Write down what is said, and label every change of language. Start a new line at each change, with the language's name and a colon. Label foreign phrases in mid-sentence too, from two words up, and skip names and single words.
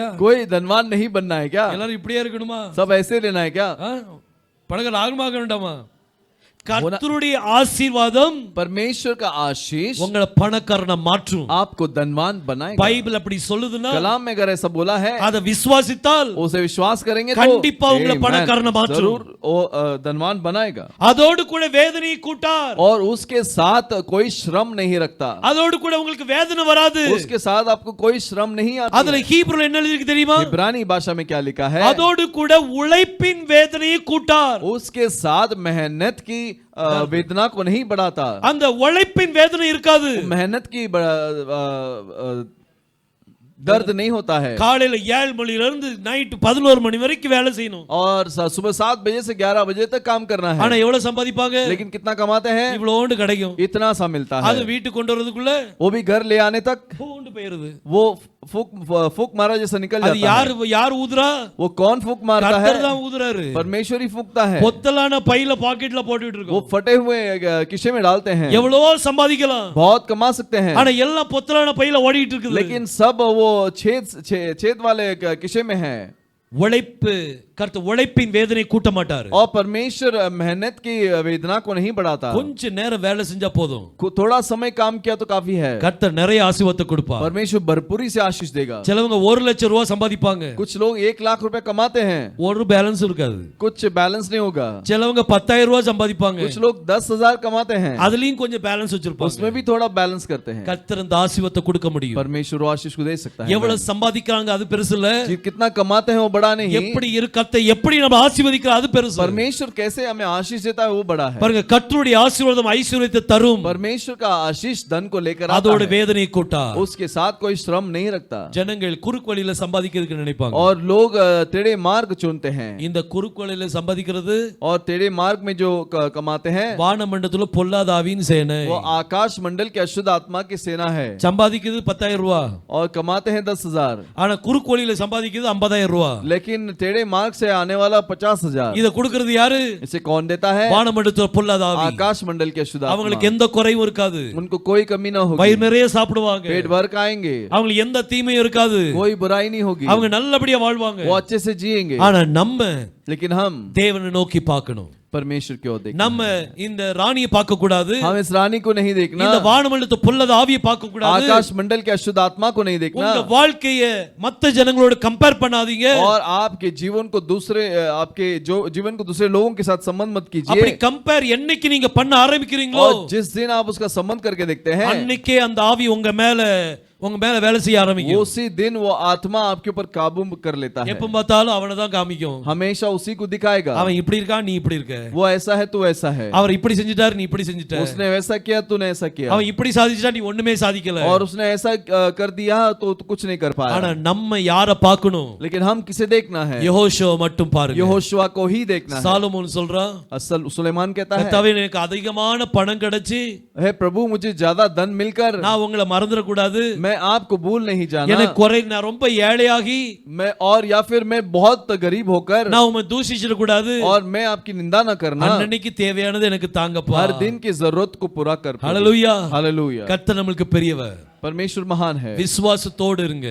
Hindi: कोई धनवान नहीं बनना है क्या?
Tamil: எல்லாரும் இப்படியே இருக்கணுமா?
Hindi: सब ऐसे लेना है क्या?
Tamil: பணக்காரன் ஆக வேண்டாமா? கர்த்தருடைய ஆசீர்வாதம்
Hindi: परमेश्वर का आशीष
Tamil: உங்களை பணக்காரனா மாற்றும்.
Hindi: आपको धनवान बनाएगा।
Tamil: பைபிள் அப்படி சொல்லுதுன்னா
Hindi: कलाम में अगर ऐसा बोला है,
Tamil: அத விசுவாசித்தால்
Hindi: उसे विश्वास करेंगे तो
Tamil: கண்டிப்பா உங்களை பணக்காரனா மாற்றும்.
Hindi: जरूर वो धनवान बनाएगा।
Tamil: அதோடு கூட வேதனையை கூட்டார்.
Hindi: और उसके साथ कोई श्रम नहीं रखता।
Tamil: அதோடு கூட உங்களுக்கு வேதனை வராது.
Hindi: उसके साथ आपको कोई श्रम नहीं आता।
Tamil: அதுல ஹீப்ருல என்ன எழுதிருக்கு தெரியுமா?
Hindi: इब्रानी भाषा में क्या लिखा है?
Tamil: அதோடு கூட உழைப்பின் வேதனையை கூட்டார்.
Hindi: उसके साथ मेहनत की वेदना को नहीं बढ़ाता।
Tamil: அந்த உழைப்பின் வேதனை இருக்காது.
Hindi: मेहनत की दर्द नहीं होता है।
Tamil: காலையில 7 மணில இருந்து நைட் 11 மணி வரைக்கும் வேலை செய்யணும்.
Hindi: और सुबह 7 बजे से 11 बजे तक काम करना है।
Tamil: ஆனா எவ்வளவு சம்பாதிப்பாங்க?
Hindi: लेकिन कितना कमाते हैं?
Tamil: இவ்வளவுண்டு கிடைக்கும்.
Hindi: इतना सा मिलता
Tamil: அது
Hindi: है।
Tamil: வீட்டுக்கு கொண்டு வரதுக்குள்ள
Hindi: वो भी घर ले आने तक
Tamil: பூண்டு போயிருது.
Hindi: वो फूक मारा जैसा निकल
Tamil: அது
Hindi: जाता है।
Tamil: யார் ஊதுறா?
Hindi: वो कौन फूक मारता है?
Tamil: கர்த்தர் தான் ஊதுறாரு.
Hindi: परमेश्वर ही फूकता है।
Tamil: பொத்தலான பையில பாக்கெட்ல போட்டுட்டு
Hindi: वो
Tamil: இருக்கோம்.
Hindi: फटे हुए किशे में डालते हैं।
Tamil: எவ்வளவோ சம்பாதிக்கலாம்.
Hindi: बहुत कमा सकते हैं।
Tamil: ஆனா எல்லாம் பொத்தலான பையில ஓடிட்டு இருக்குது.
Hindi: लेकिन सब वो छेद वाले किशे में है।
Tamil: உழைப்பு கர்த்தர் உழைப்பின் வேதனை கூட்ட மாட்டாரு.
Hindi: और परमेश्वर मेहनत की वेदना को नहीं बढ़ाता।
Tamil: கொஞ்ச நேரம் வேலை செஞ்சா போதும்.
Hindi: थोड़ा समय काम किया तो काफी है।
Tamil: கர்த்தர் நிறைய ஆசீர்வாதத்தை கொடுப்பார்.
Hindi: परमेश्वर भरपूरी से आशीष देगा।
Tamil: சிலவங்க 1 லட்சம் ரூபாய் சம்பாதிப்பாங்க.
Hindi: कुछ लोग 1 लाख रुपए कमाते हैं,
Tamil: ஒரு பேலன்ஸ் இருக்காது.
Hindi: कुछ बैलेंस नहीं होगा।
Tamil: சிலவங்க 10,000 ரூபாய் சம்பாதிப்பாங்க.
Hindi: कुछ लोग 10,000 कमाते हैं,
Tamil: அதுலயும் கொஞ்சம் பேலன்ஸ் வச்சிருப்பாங்க.
Hindi: उसमें भी थोड़ा बैलेंस करते हैं।
Tamil: கர்த்தர் அந்த ஆசீர்வாதத்தை கொடுக்க முடியும்.
Hindi: परमेश्वर वो आशीष को दे सकता है।
Tamil: எவ்வளவு சம்பாதிக்கிறாங்க அது பெருசு இல்ல.
Hindi: कितना कमाते हैं वो बड़ा नहीं।
Tamil: எப்படி கர்த்தர் எப்படி நம்ம ஆசீர்வதிக்கிறார் அது பெருசு.
Hindi: परमेश्वर कैसे हमें आशीष देता है वो बड़ा है।
Tamil: பாருங்க கர்த்தருடைய ஆசீர்வாதம் ஐஸ்வரியத்தை தரும்.
Hindi: परमेश्वर का आशीष धन को लेकर आता
Tamil: அதோட
Hindi: है,
Tamil: வேதனையை கூட்டார்.
Hindi: उसके साथ कोई श्रम नहीं रखता।
Tamil: ஜனங்கள் குறுக்கு வழியில சம்பாதிக்கிறதுக்கு நினைப்பாங்க.
Hindi: और लोग टेढ़े मार्ग चुनते हैं।
Tamil: இந்த குறுக்கு வழியில சம்பாதிக்கிறது
Hindi: और टेढ़े मार्ग में जो कमाते हैं
Tamil: வானமண்டலத்துல பொல்லாத ஆவியின் சேனை.
Hindi: वो आकाश मंडल के अशुद्ध आत्मा की सेना है।
Tamil: சம்பாதிக்கிறது 10,000 ரூபாய்.
Hindi: और कमाते हैं 10,000।
Tamil: ஆனா குறுக்கு வழியில சம்பாதிக்கிறது 50,000 ரூபாய்.
Hindi: लेकिन टेढ़े मार्ग से आने वाला 50,000
Tamil: இத கொடுக்கிறது யாரு?
Hindi: इसे कौन देता है?
Tamil: வானமண்டலத்துல பொல்லாத ஆவி.
Hindi: आकाश मंडल के अशुद्ध आत्मा।
Tamil: அவங்களுக்கு எந்த குறையும் இருக்காது.
Hindi: उनको कोई कमी ना होगी,
Tamil: வயிறு நிறைய சாப்பிடுவாங்க.
Hindi: पेट भर खाएंगे,
Tamil: அவங்களுக்கு எந்த தீமையும் இருக்காது.
Hindi: कोई बुराई नहीं होगी,
Tamil: அவங்க நல்லபடியா வாழ்வாங்க.
Hindi: वो अच्छे से जिएंगे।
Tamil: ஆனா நம்ம
Hindi: लेकिन हम
Tamil: தேவனை நோக்கி பார்க்கணும்.
Hindi: परमेश्वर की ओर देखना,
Tamil: நம்ம இந்த ராணியை பார்க்க கூடாது.
Hindi: हम इस रानी को नहीं देखना,
Tamil: இந்த வானமண்டலத்து பொல்லாத ஆவியை பார்க்க கூடாது.
Hindi: आकाश मंडल के अशुद्ध आत्मा को नहीं देखना,
Tamil: உங்க வாழ்க்கையை மத்த ஜனங்களோட கம்பேர் பண்ணாதீங்க.
Hindi: और आपके जीवन को दूसरे आपके जो जीवन को दूसरे लोगों के साथ संबंध मत
Tamil: அப்படி
Hindi: कीजिए।
Tamil: கம்பேர் என்னைக்கு நீங்க பண்ண ஆரம்பிக்கிறீங்களோ
Hindi: और जिस दिन आप उसका संबंध करके देखते हैं,
Tamil: அன்னைக்கே அந்த ஆவி உங்க மேல வேலை செய்ய ஆரம்பிக்கும்.
Hindi: उसी दिन वो आत्मा आपके ऊपर काबू कर लेता है,
Tamil: எப்ப பார்த்தாலும் அவனை தான் காமிக்கும்.
Hindi: हमेशा उसी को दिखाएगा।
Tamil: அவன் இப்படி இருக்கான், நீ இப்படி இருக்க.
Hindi: वो ऐसा है, तू ऐसा है,
Tamil: அவர் இப்படி செஞ்சிட்டாரு, நீ இப்படி செஞ்சிட்ட.
Hindi: उसने वैसा किया, तूने ऐसा किया,
Tamil: அவன் இப்படி சாதிச்சிட்டா, நீ ஒண்ணுமே சாதிக்கல.
Hindi: और उसने ऐसा कर दिया तो तू कुछ नहीं कर पाया।
Tamil: ஆனா நம்ம யார பார்க்கணும்?
Hindi: लेकिन हम किसे देखना है?
Tamil: யெகோஷுவ மட்டும் பாருங்க.
Hindi: यहोशुआ को ही देखना है।
Tamil: சாலமோன் சொல்றான்,
Hindi: असल सुलेमान कहता है,
Tamil: கர்த்தாவே எனக்கு அதிகமான பணம் கிடைச்சு
Hindi: हे प्रभु मुझे ज्यादा धन मिलकर
Tamil: நான் உங்களை மறந்துட கூடாது.
Hindi: मैं आपको भूल नहीं जाना,
Tamil: எனக்கு குறை, நான் ரொம்ப ஏழையாகி
Hindi: मैं और या फिर मैं बहुत गरीब होकर
Tamil: நான் உம்மை தூஷிச்சிட கூடாது.
Hindi: और मैं आपकी निंदा न करना,
Tamil: அன்னைக்கு தேவையானது எனக்கு தாங்கப்பா.
Hindi: हर दिन की जरूरत को पूरा कर।
Tamil: ஹalleluya.
Hindi: हालेलुया।
Tamil: கர்த்தர் நமக்கு பெரியவர்.
Hindi: परमेश्वर महान है,
Tamil: விசுவாசத்தோடு இருங்க.